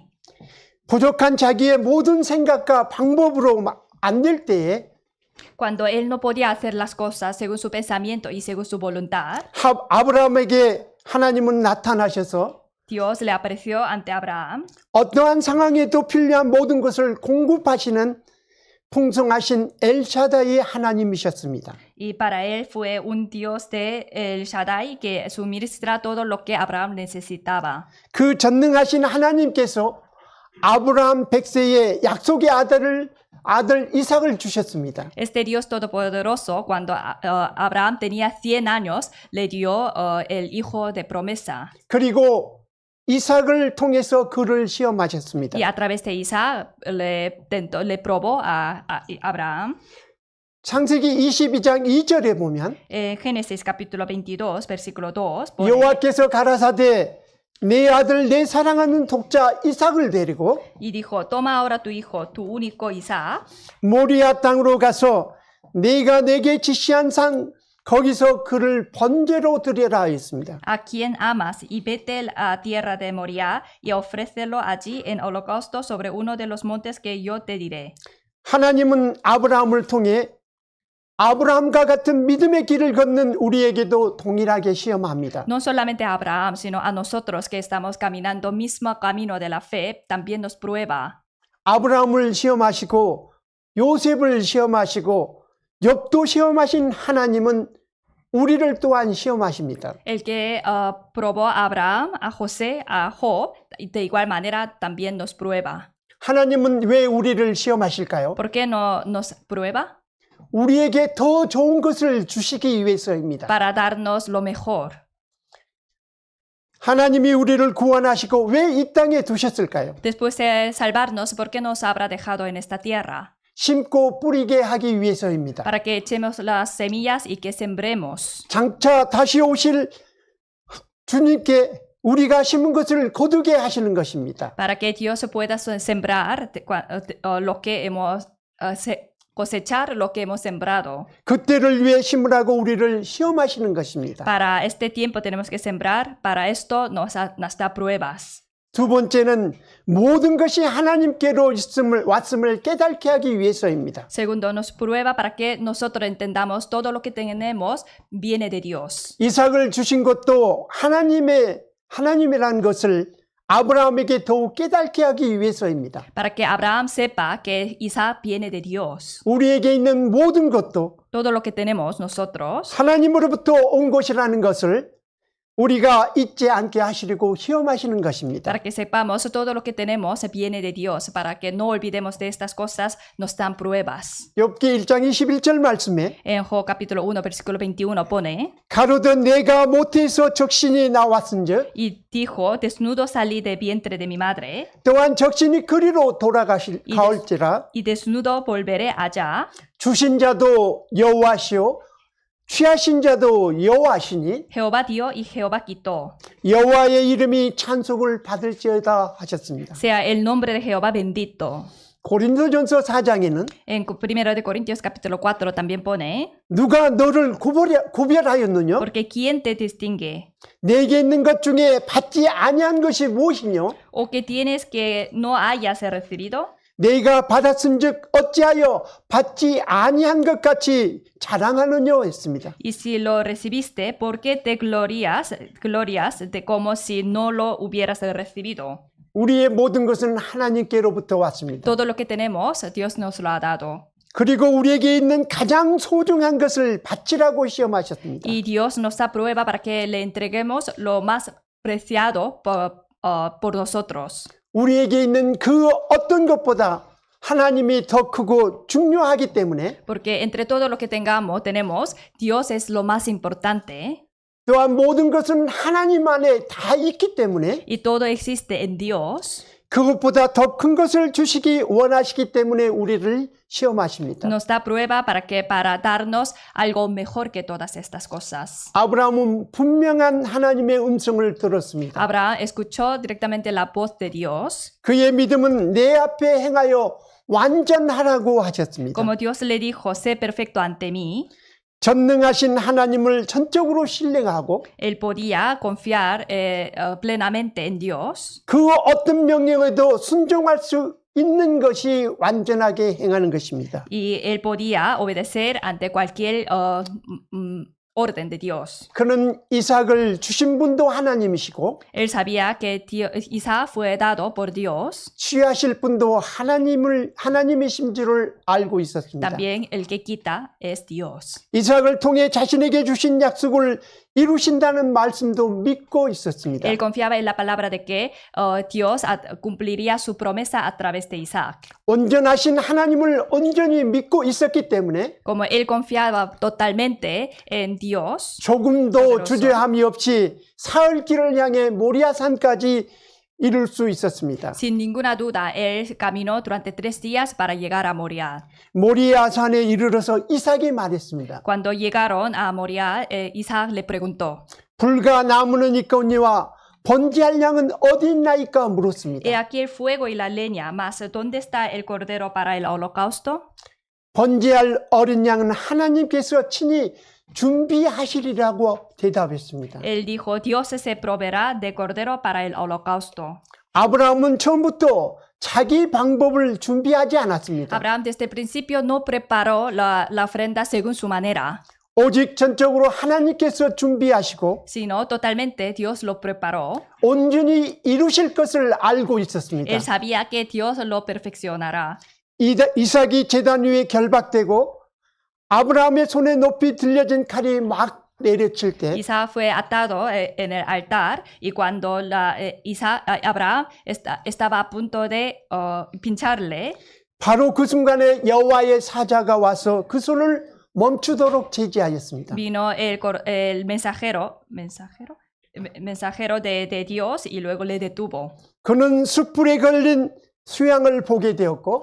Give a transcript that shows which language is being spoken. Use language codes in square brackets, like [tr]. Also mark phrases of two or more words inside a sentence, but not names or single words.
[ko] 부족한 자기의 모든 생각과 방법으로 안 될 때에 [es] Cuando él no podía hacer las cosas según su pensamiento y según su voluntad, [ko] 아브라함에게 하나님은 나타나셔서 [es] Dios le apareció ante Abraham. [ko] 어떠한 상황에도 필요한 모든 것을 공급하시는 풍성하신 엘샤다이의 하나님이셨습니다. [es] Y para él fue un Dios de El Shaddai que suministra todo lo que Abraham necesitaba. [ko] 그 전능하신 하나님께서 아브라함 100세에 약속의 아들 이삭을 주셨습니다. [es] Este Dios todopoderoso, cuando Abraham tenía 100 años, le dio el hijo de promesa. [ko] 그리고 이삭을 통해서 그를 시험하셨습니다. [es] Y a través de Isaac le probó a Abraham. [ko] 창세기 22장 2절에 보면 [es] Génesis capítulo 22, versículo 2. pone, [ko] 여호와께서 가라사대 내 아들 내 사랑하는 독자 이삭을 데리고 [es] y dijo, toma ahora tu hijo, tu único Isaac, [ko] 모리아 땅으로 가서 네가 내게 지시한 산 거기서 그를 번제로 드려라 하였습니다. [es] a quien amas, y vete a tierra de Moriah y ofrécelo allí en holocausto sobre uno de los montes que yo te diré. [ko] 하나님은 아브라함을 통해 아브라함과 같은 믿음의 길을 걷는 우리에게도 동일하게 시험합니다. [es] No solamente a Abraham, sino a nosotros que estamos caminando mismo camino de la fe, también nos prueba. [ko] 아브라함을 시험하시고 요셉을 시험하시고 욥도 시험하신 하나님은 우리를 또한 시험하십니다. [es] El que probó a Abraham, a José, a Job, de igual manera también nos prueba. [ko] 하나님은 왜 우리를 시험하실까요? [es] ¿Por qué no nos prueba? [ko] 우리에게 더 좋은 것을 주시기 위해서입니다. [es] Para darnos lo mejor. [ko] 하나님이 우리를 구원하시고 왜 이 땅에 두셨을까요? [es] Después de salvarnos, ¿por qué nos habrá dejado en esta tierra? [ko] 심고 뿌리게 하기 위해서입니다. [es] Para que echemos las semillas y que sembremos. [ko] 장차 다시 오실 주님께 우리가 심은 것을 거두게 하시는 것입니다. [es] Para que Dios pueda sembrar lo que hemos cosechar lo que hemos sembrado. [ko] 그때를 위해 심으라고 우리를 시험하시는 것입니다. [es] Para este tiempo tenemos que sembrar, para esto nos da pruebas. [ko] 두 번째는 모든 것이 하나님께로 왔음을 깨닫게 하기 위해서입니다. [es] Segundo, nos prueba para que nosotros entendamos todo lo que tenemos viene de Dios. [ko] 이삭을 주신 것도 하나님이라는 것을 아브라함에게 더욱 깨닫게 하기 위해서입니다. [es] Para que Abraham sepa que Isaac viene de Dios. [ko] 우리에게 있는 모든 것도 [es] Todo lo que tenemos nosotros [ko] 하나님으로부터 온 것이라는 것을 우리가 잊지 않게 하시려고 시험하시는 것입니다. [es] para que sepamos todo lo que tenemos viene de Dios, para que no olvidemos de estas cosas, nos dan pruebas. [ko] 욥기 1장 21절 말씀에 [es] En Job capítulo 1 versículo 21 pone, [ko] 가로되 내가 모태에서 적신이 나왔은즉 [es] y dijo, desnudo salí de vientre de mi madre, [ko] 또한 적신이 그리로 돌아가올지라 [es] y desnudo volveré allá. [ko] 주신 자도 여호와시요 취하신 자도 여호와시니 [es] Jehová dio y Jehová quitó. [ko] 여호와의 이름이 찬송을 받을지어다 하셨습니다. [es] Sea el nombre de Jehová bendito. [ko] 고린도전서 4장에는 [es] En 1 de Corintios capítulo 4 también pone, [ko] 누가 너를 구별하였느냐? [es] porque ¿quién te distingue? [ko] 내게 있는 것 중에 받지 아니한 것이 무엇이뇨? [es] ¿O que tienes que no hayas recibido? [ko] 내가 받았은즉 어찌하여 받지 아니한 것 같이 자랑하느냐 했습니다. [es] Y si lo recibiste, ¿por qué te glorias de como si no lo hubieras recibido? [ko] 우리의 모든 것은 하나님께로부터 왔습니다. [es] Todo lo que tenemos, Dios nos lo ha dado. [ko] 그리고 우리에게 있는 가장 소중한 것을 바치라고 시험하셨습니다. [es] Y Dios nos da prueba para que le entreguemos lo más preciado por nosotros. [ko] 우리에게 있는 그 어떤 것보다 하나님이 더 크고 중요하기 때문에 [es] Porque entre todo lo que tenemos, Dios es lo más importante. [ko] 또한 모든 것은 하나님 안에 다 있기 때문에 [es] Y todo existe en Dios. [ko] 그것보다 더 큰 것을 주시기 원하시기 때문에 우리를 시험하십니다. [es] Nos da prueba para darnos algo mejor que todas estas cosas. [ko] 아브라함은 분명한 하나님의 음성을 들었습니다. [es] Abraham escuchó directamente la voz de Dios. [ko] 그의 믿음은 내 앞에 행하여 완전하라고 하셨습니다. [es] Como Dios le dijo, sé perfecto ante mí. [ko] 전능하신 하나님을 전적으로 신뢰하고 [es] Él podía confiar plenamente en Dios. [ko] 그 어떤 명령에도 순종할 수 있는 것이 완전하게 행하는 것입니다. [es] Y él podía obedecer ante cualquier orden de Dios. [ko] 그는 이삭을 주신 분도 하나님이시고 [es] Él sabía que Isaac fue dado por Dios. [ko] 취하실 분도 하나님이신 줄을 알고 있었습니다. [es] También el que quita es Dios. [ko] 이삭을 통해 자신에게 주신 약속을 이루신다는 말씀도 믿고 있었습니다. [es] Él confiaba en la palabra de que Dios cumpliría su promesa a través de Isaac. [ko] 온전하신 하나님을 온전히 믿고 있었기 때문에 [es] Como él confiaba totalmente en Dios, [ko] 조금도 [es] poderoso. [ko] 주저함이 없이 사흘 길을 향해 모리아산까지 이룰 수 있었습니다. [es] sin ninguna duda, él caminó durante 3 días para llegar a Moriah. [ko] 모리아산에 이르러서 이삭이 말했습니다. [es] Cuando llegaron a Moriah, Isaac le preguntó, [ko] 불과 나무는 있거니와 번제할 양은 어디 있나이까 [es] he [ko] 물었습니다. [es] aquí el fuego y la leña, mas ¿dónde está el cordero para el holocausto? [ko] 번제할 어린 양은 하나님께서 친히 준비하시리라고 대답했습니다. [es] Él dijo, Dios se proveerá de cordero para el holocausto. [ko] 아브라함은 처음부터 자기 방법을 준비하지 않았습니다. [es] Abraham desde el principio no preparó la ofrenda según su manera, [ko] 오직 전적으로 하나님께서 준비하시고 [es] sino totalmente Dios lo preparó. [ko] 온전히 이루실 것을 알고 있었습니다. [es] Él sabía que Dios lo perfeccionará. [ko] 이삭이 제단 위에 결박되고 아브라함의 손에 높이 들려진 칼이 막 내려칠 때 [es] Isaac fue atado en el altar y cuando Abraham estaba a punto de pincharle, [ko] 바로 그 순간에 여호와의 사자가 와서 그 손을 멈추도록 제지하였습니다. [es] vino el mensajero de Dios y luego le detuvo. [ko] 그는 숯불에 걸린 수양을 보게 되었고